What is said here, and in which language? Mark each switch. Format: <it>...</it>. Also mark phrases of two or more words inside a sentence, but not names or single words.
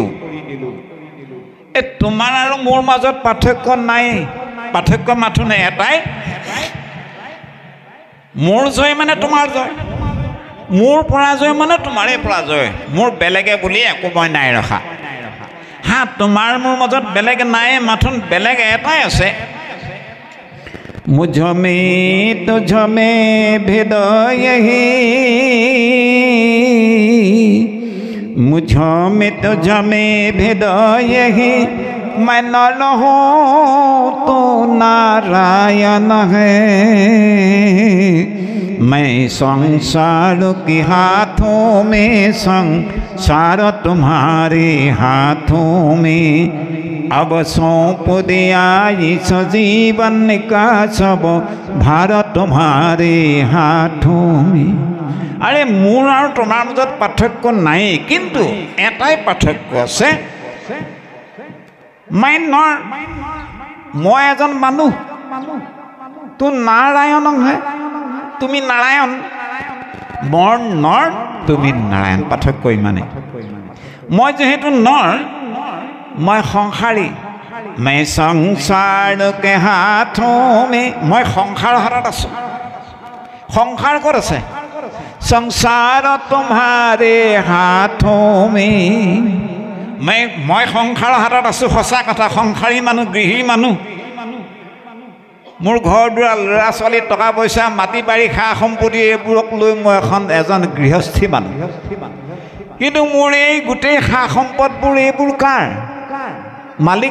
<as>এই তোমাৰ আৰু মোৰ মাজত পাৰ্থক্য নাই, পাৰ্থক্য মাথো নাই এটাই, মোৰ জয় মানে তোমাৰ জয়, মোৰ পৰাজয় মানে তোমাৰে পৰাজয়, মোৰ বেলেগে বুলি একো মই নাই ৰখা। হা, তোমাৰ মোৰ মাজত বেলেগ নাই, মাথোন বেলেগ এটাই আছে।</as> <hi>मुझमें तुझमें भेद यही, मुझमें तुझमें भेद यही, मैं नर हूँ तो नारायण है, मैं संसार के हाथों में, संसार तुम्हारे हाथों में, अब सौंप दिया इस जीवन का सब भार तुम्हारे हाथों में।</hi> <as>আরে মোৰ আৰু তোমাৰ মাজত পাৰ্থক্য নাই, কিন্তু এটাই পাৰ্থক্য আছে, মই এজন মানুহ, তো নাৰায়ণ হে, তুমি নাৰায়ণ, মোৰ নৰ, তুমি নাৰায়ণ, পাৰ্থক্য ইমানেই। মই যেহেতু নৰ, মই সংসাৰী,</as> <hi>मैं संसार के हाथों में, मैं</hi> <as>সংসাৰ হাতত আছো। সংসাৰ ক'ত আছে?</as> <hi>संसार तुम्हारे हाथों में,</hi> <as>मैं সংসাৰ হাতত আছো, সঁচা কথা। সংসাৰী মানুহ, গৃহী মানুহ, মোৰ ঘৰ দুৱাৰ, ল'ৰা ছোৱালী, টকা পইচা, মাটি বাৰী, সা সম্পত্তি, এইবোৰক লৈ মই এজন গৃহস্থী মানুহ। কিন্তু মোৰ এই গোটেই সা সম্পদবোৰ, এইবোৰ কাৰ মালিক?</as>